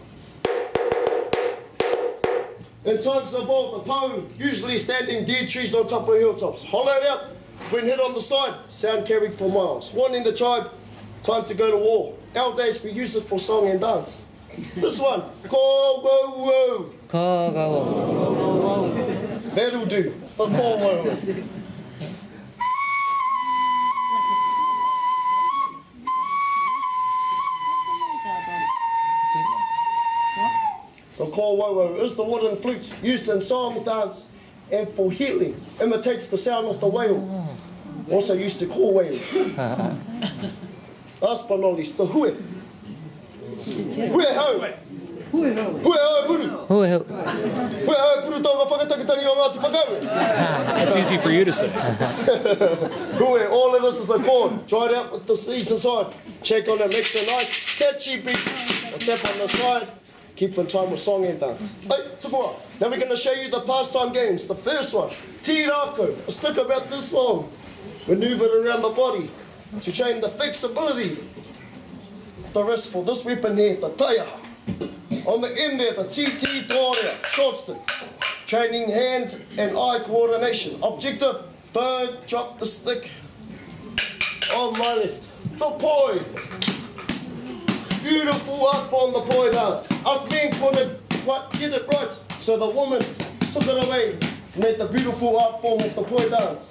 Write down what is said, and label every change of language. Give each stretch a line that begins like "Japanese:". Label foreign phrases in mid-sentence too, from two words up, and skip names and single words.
English: In times of old, the Pahu usually standing dead trees on top of hilltops. Hollowed out, when hit on the side, sound carried for miles. Warning the tribe, time to go to war. Nowadays we use it for song and dance. This one, ko wo wo. That'll do. The ko wo wo. The ko wo wo is the wooden flute used in song, dance, and for healing. Imitates the sound of the whale. Also used to call whales. Last but not least, the hue.
Māori: Hue ho. Hue ho puru. Hue ho puru tonga whakatakitangi o Ngāti Whakauru.
English: That's easy for you to say. Hue, all of this is a corn. Dry it out with the seeds inside. Shake on it, makes a nice catchy beat. A tap on the side. Keep in time with song and dance. Hey, tukua. Now we're going to show you the pastime games. The first one, tirako, a stick about this long. Maneuvered around the body to train the flexibility. The wrist for this weapon here, the taiaha. On the end there, the titi tōrea, short stick. Training hand and eye coordination. Objective, don't drop the stick. On my left, the poi. Beautiful art form, the poi dance. Us men couldn't quite get it right, so the woman took it away, made the beautiful art form of the poi dance.